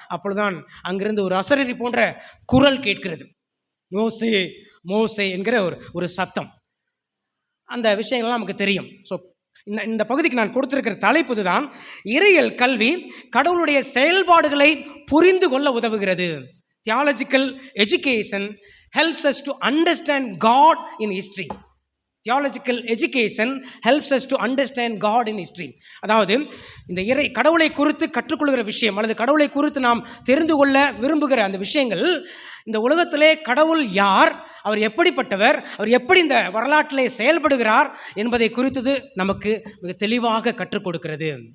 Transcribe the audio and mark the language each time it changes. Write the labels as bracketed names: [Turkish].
[Tamil] அப்பொழுதுதான் அங்கிருந்து ஒரு அசரீரி போன்ற குரல் கேட்கிறது, மோசே மோசே என்கிற ஒரு சத்தம். அந்த விஷயங்கள்லாம் நமக்கு தெரியும். ஸோ இந்த பகுதிக்கு நான் கொடுத்திருக்கிற தலைப்பு தான், இறையியல் கல்வி கடவுளுடைய செயல்பாடுகளை புரிந்து கொள்ள உதவுகிறது. [English] Theological education helps us to understand God in history. Theological education helps us to understand God in history. [Tamil] அதாவது இந்த கடவுளை குறித்து கற்றுக்கொள்கிற விஷயம் அல்லது கடவுளை குறித்து நாம் தெரிந்து கொள்ள விரும்புகிற அந்த விஷயங்கள், இந்த உலகத்திலே கடவுள் யார், அவர் எப்படிப்பட்டவர், அவர் எப்படி இந்த வரலாற்றிலே செயல்படுகிறார் என்பதை குறித்தது நமக்கு மிக தெளிவாக கற்றுக் கொடுக்கிறது.